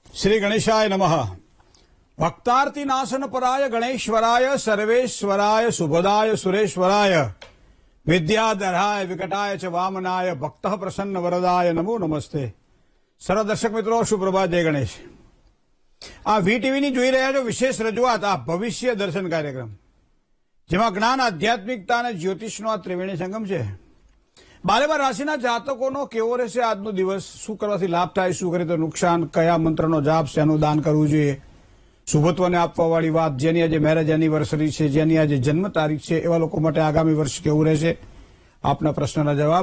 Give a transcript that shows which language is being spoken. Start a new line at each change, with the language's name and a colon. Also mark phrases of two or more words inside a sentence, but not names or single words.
Sanskrit: श्री गणेशाय नमः। भक्तार्ति नाशन पराय गणेश्वराय सर्वेश्वराय सुभदाय सुरेश्वराय विद्याधराय विकटाय च वामनाय भक्त प्रसन्न वरदाय नमो नमस्ते।
Gujarati: સર્વ દર્શક મિત્રો સુપ્રભાત, જય ગણેશ। आ વીટીવીની જોઈ રહ્યા છો વિશેષ રજૂઆત, આ ભવિષ્ય દર્શન કાર્યક્રમ, જેમાં જ્ઞાન, આધ્યાત્મિકતા અને જ્યોતિષનો આ ત્રિવેણી સંગમ છે। 12 રાશિના જાતકોનો કેવો રહેશે આજનો દિવસ, શું કરવાથી લાભ થાય, શું કરે તો નુકસાન, કયા મંત્રનો જાપ, શેનું દાન કરવું જોઈએ, શુભત્વને આપવાવાળી વાત, જેની આજે
English: marriage anniversary
Gujarati: છે, જેની આજે જન્મ તારીખ છે, એવા લોકો માટે આગામી વર્ષ કેવું રહેશે, આપના પ્રશ્નના જવાબ।